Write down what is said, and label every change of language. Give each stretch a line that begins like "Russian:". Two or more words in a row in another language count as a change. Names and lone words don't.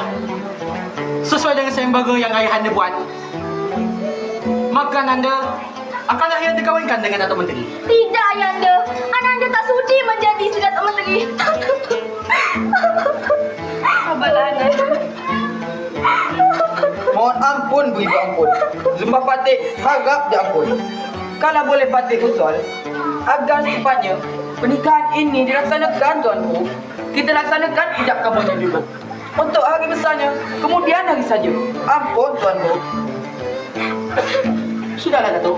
Malay: Sesuai dengan sembaga yang ayahanda buat, maka Ananda akan akhirnya dikawinkan dengan Datuk Menteri. Tidak Ayanda. Ananda tak sudi menjadi isteri Datuk Menteri. Ampun bu ibu ampun. Sumpah Patih harap diampun. Kalau boleh Patih usul, agar secepatnya pernikahan ini dilaksanakan tuanku. Kita laksanakan ijab kabulnya dulu. Untuk hari besarnya, kemudian hari saja. Ampun tuanku. Sudahlah Datuk.